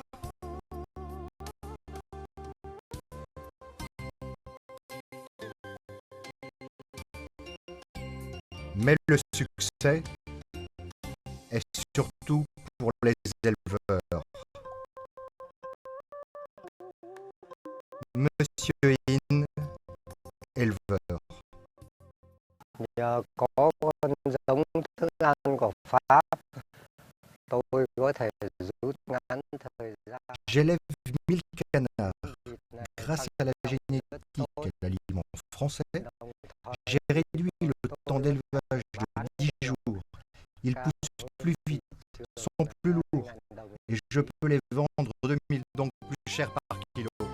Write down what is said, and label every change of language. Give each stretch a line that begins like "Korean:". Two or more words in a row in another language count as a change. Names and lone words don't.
French: Mais le succès est surtout pour les éleveurs. Monsieur In, éleveur.
Vietnamese: Nhờ có con giống thức ăn của Pháp, tôi có thể rút ngắn thời gian.
French: J'élève 1000 canards. Grâce à la génétique et l'aliment français, j'ai réduit le temps d'élevage de 10 jours. Ils poussent plus vite, sont plus lourds et je peux les vendre 2000, donc plus cher par kilo.